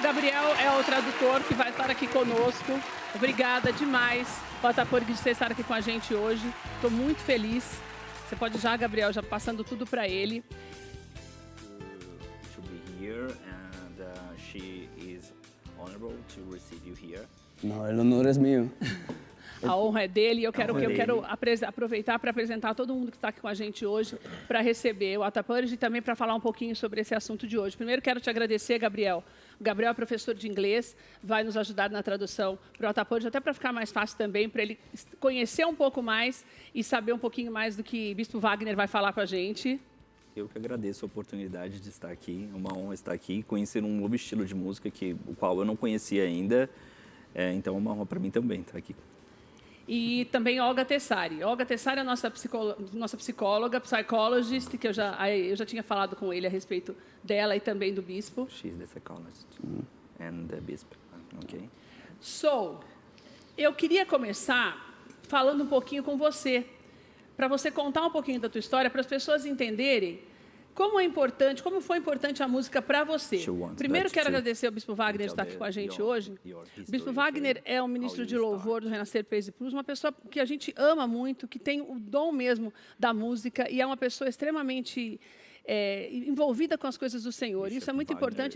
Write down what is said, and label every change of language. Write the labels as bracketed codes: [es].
[pt] Gabriel é o tradutor que vai estar aqui conosco. Obrigada demais, Ata Purge, de você estar aqui com a gente hoje. Estou muito feliz. Você pode já, Gabriel, já passando tudo para ele. [en] To be here and she is honorable to receive you here. [es] No, el honor es mío. [pt] A honra é dele e eu quero aproveitar para apresentar todo mundo que está aqui com a gente hoje para receber o Ata Purge e também para falar um pouquinho sobre esse assunto de hoje. Primeiro, quero te agradecer, Gabriel. O Gabriel é professor de inglês, vai nos ajudar na tradução para o Ata Purge, até para ficar mais fácil também, para ele conhecer um pouco mais e saber um pouquinho mais do que Bispo Wagner vai falar com a gente. Eu que agradeço a oportunidade de estar aqui, é uma honra estar aqui, conhecer um novo estilo de música o qual eu não conhecia ainda, então é uma honra para mim também estar aqui. E também Olga Tessari. Olga Tessari é a nossa psicóloga, psychologist, que eu já tinha falado com ele a respeito dela e também do bispo. [en] She's the psychologist and the bispo, okay. [pt] So, eu queria começar falando um pouquinho com você, para você contar um pouquinho da tua história, para as pessoas entenderem como foi importante a música para você. Primeiro, quero agradecer ao Bispo Wagner de estar aqui com a gente hoje. O Bispo Wagner é um ministro de louvor do Renascer Praise Plus, uma pessoa que a gente ama muito, que tem o dom mesmo da música e é uma pessoa extremamente envolvida com as coisas do Senhor. Isso é muito importante.